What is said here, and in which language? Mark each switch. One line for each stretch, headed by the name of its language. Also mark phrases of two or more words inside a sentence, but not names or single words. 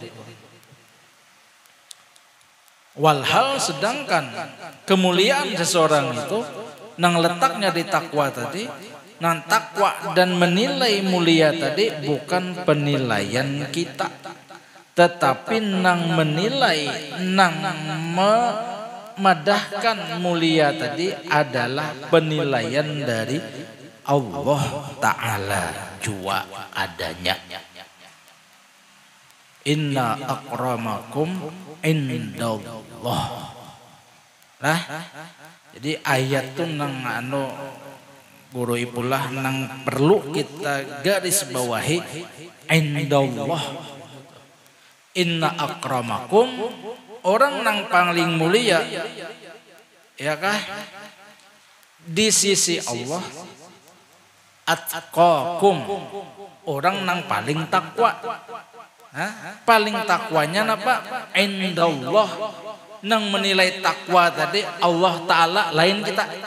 Banjar: Walhal sedangkan kemuliaan seseorang itu nang letaknya di takwa tadi, nang takwa dan menilai mulia tadi bukan penilaian kita, tetapi nang menilai, nang memadahkan mulia tadi adalah penilaian dari Allah Ta'ala jua adanya.
Arabic: إن أكرمكم عند الله.
Banjar: Nah, jadi ayat itu nang guru ipulah nang perlu kita garis bawahi indallah.
Arabic: إن أكرمكم,
Banjar: orang nang paling mulia, ya kah? Di sisi Allah, atqakum, orang nang paling takwa. Paling takwanya napa? Indallah, nang menilai takwa tadi Allah Ta'ala, lain kita.